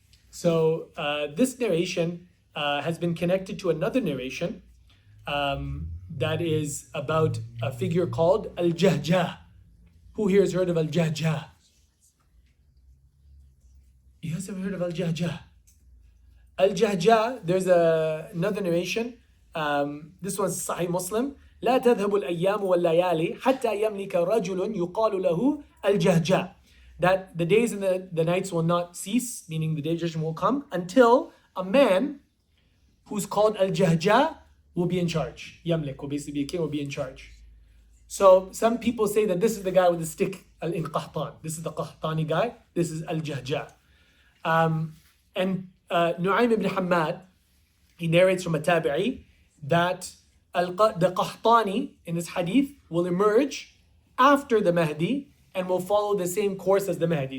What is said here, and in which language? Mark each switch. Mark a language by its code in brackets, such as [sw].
[en] So this narration has been connected to another narration that is about a figure called Al-Jahjah. Who here has heard of Al-Jahjah? You guys ever heard of Al-Jahjah? Al-Jahjah, there's another narration. This one's Sahih Muslim. [ar] لا تذهب الأيام والليالي حتى يملك رجل يقال له الجهجاء. [en] That the days and the nights will not cease, meaning the day of judgment will come, until a man who's called Al-Jahjah will be in charge. Yamlik will basically be a king, will be in charge. So some people say that this is the guy with the stick in Qahtan. This is the Qahtani guy. This is Al-Jahjah. And Nu'aym ibn Hammad, he narrates from a tabi'i that the Qahtani in this hadith will emerge after the Mahdi and will follow the same course as the Mahdi.